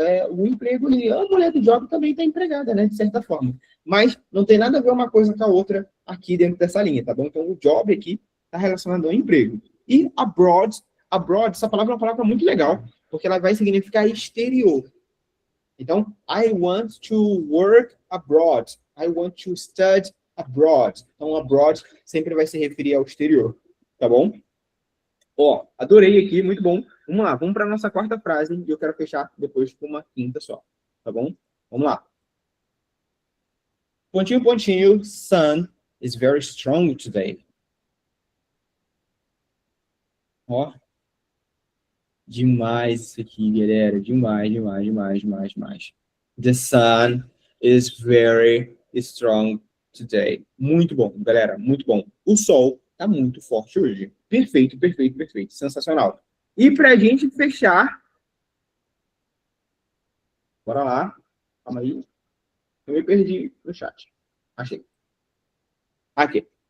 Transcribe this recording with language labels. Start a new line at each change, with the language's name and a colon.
Portuguese: O emprego e a mulher do job também está empregada, né? De certa forma. Mas não tem nada a ver uma coisa com a outra aqui dentro dessa linha, tá bom? Então, o job aqui está relacionado ao emprego. E abroad, essa palavra é uma palavra muito legal, porque ela vai significar exterior. Então,
English: I want to work abroad. I want to study abroad.
Portuguese: Então, abroad sempre vai se referir ao exterior, tá bom? Ó, adorei aqui, muito bom. Vamos lá, vamos para a nossa quarta frase e eu quero fechar depois com uma quinta só, tá bom? Vamos lá. Pontinho, pontinho,
English: sun is very strong today.
Portuguese: Ó, demais isso aqui, galera. Demais, demais, demais, demais, demais.
English: The sun is very strong today.
Portuguese: Muito bom, galera, muito bom. O sol tá muito forte hoje. Perfeito, perfeito, perfeito. Sensacional. E pra gente fechar... Bora lá. Calma aí. Eu me perdi no chat. Achei. Aqui.